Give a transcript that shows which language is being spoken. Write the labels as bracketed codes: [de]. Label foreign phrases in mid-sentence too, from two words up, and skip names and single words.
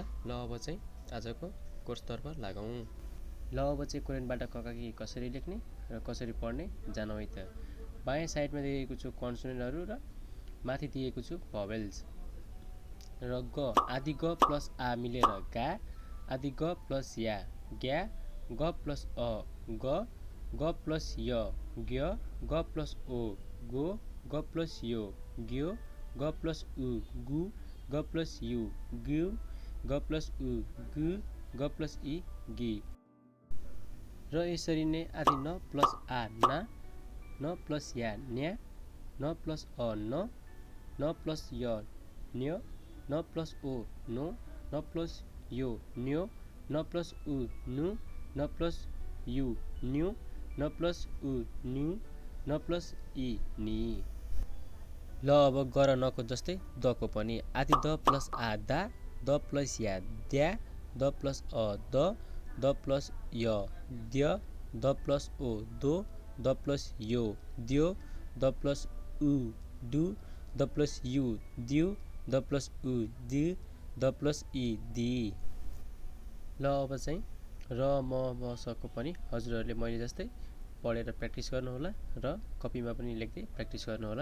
[ne] ल अब चाहिँ आजको कोर्सतर्फ लागौं। ल अब चाहिँ कोरियनबाट ककाकी कसरी लेख्ने र कसरी पढ्ने जानौ है त। बायाँ साइडमा दिएको छु कन्सोनेन्टहरु र माथि दिएको छु भवेल्स। र ग आदि ग प्लस आ मिलेर गा, आदि ग प्लस या ग्या, ग प्लस अ ग, ग प्लस य ग्य, ग प्लस ओ गो, ग प्लस यो ग्यो, ग प्लस उ गु, ग प्लस यु गु, ग प्लस उ गु, ग प्लस इ गी। र यसरी नै आदि न प्लस आ ना, न प्लस या न्या, न प्लस अ न, न प्लस य न्य, न प्लस ओ नो, न प्लस यो न्यो, न प्लस उ नु, न प्लस यु न्यु, न प्लस उ न्यु, न प्लस इ नि। ल अब ग र न को जस्तै द को पनि आदि द प्लस आ दा, द प्लस या द्या, द प्लस अ द, द प्लस य द्य, द प्लस ओ दो, द प्लस यो द्यो, द प्लस उ दु, द प्लस यु द्यु, द प्लस उ दि, द प्लस इ दि। ल अब चाहिँ र म ब स को पनि हजुरहरुले मैले जस्तै पढेर प्र्याक्टिस गर्नु होला र कपीमा पनि लेख्दै प्र्याक्टिस गर्नु होला।